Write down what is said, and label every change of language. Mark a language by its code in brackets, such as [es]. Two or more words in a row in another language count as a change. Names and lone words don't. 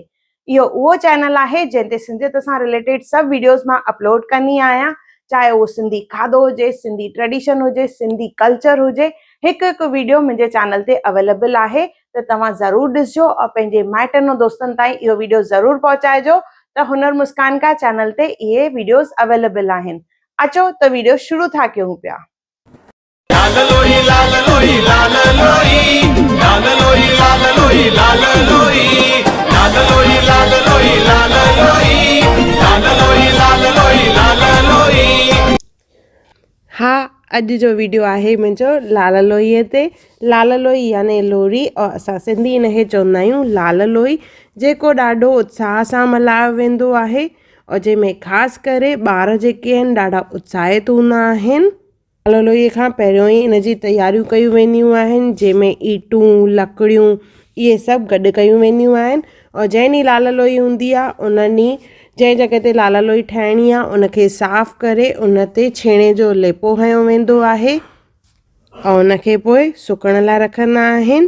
[sd] इहो उहो चैनल आहे जंहिं सिंधियत सां रिलेटेड सभु वीडियोस मां अपलोड कंदी आहियां, चाहे उहो सिंधी खाधो हुजे, सिंधी ट्रेडिशन हुजे, सिंधी कल्चर हुजे। हिकु हिकु वीडियो मुंहिंजे चैनल ते अवेलेबल आहे, त तव्हां ज़रूरु ॾिसजो और पंहिंजे माइटनि ऐं दोस्तनि ताईं इहो वीडियो ज़रूरु पहुचाइजो त हुनर मुस्कान का चैनल ते इहे वीडियोस अवेलेबल आहिनि। अचो त वीडियो शुरू था कयूं पिया। लाल लोई लाल लोई लाल लोई लाल लोई लाल लोई लाल लोई लाल लोई लाल लोई लाल लोई लाल लोई लाल लोई लाल लोई। हा, अॼु जो वीडियो आहे मुंहिंजो लाल लोईअ ते। लाल लोई यानी लोरी और असां सिंधी इनखे चवंदा आहियूं लाल लोई, जेको ॾाढो उत्साह सां मल्हायो वेंदो आहे और जंहिंमें ख़ासि करे ॿार जेके आहिनि ॾाढा उत्साहित हूंदा आहिनि। लाल लोईअ खां पहिरियों ई इन जी तयारियूं कयूं वेंदियूं आहिनि, जंहिंमें ईटूं लकड़ियूं इहे सभु गॾु कयूं वेंदियूं आहिनि और जंहिं ॾींहुं लाल लोई हूंदी आहे उन ॾींहुं जंहिं जॻह ते लाल लोई ठाहिणी आहे उनखे साफ़ु करे उन ते छेणे जो लेपो हयो वेंदो आहे और उनखे पोइ सुकण लाइ रखंदा आहिनि।